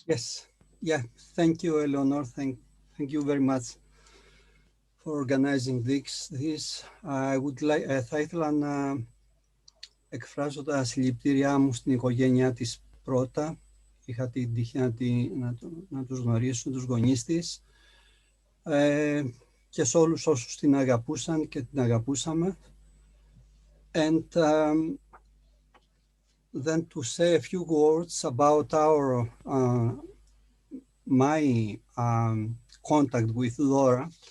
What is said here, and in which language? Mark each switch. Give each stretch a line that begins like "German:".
English: Yes, yeah, thank you, Eleanor. Thank you very much for organizing this. I would like,
Greek: θα ήθελα να εκφράσω τα συλληπιτήριά μου στην οικογένειά της πρώτα. Είχα την τύχη να τους γνωρίσω, τους γονείς της, και σε όλους όσους την αγαπούσαν και την αγαπούσαμε.
English: And then to say a few words about my contact with Dora.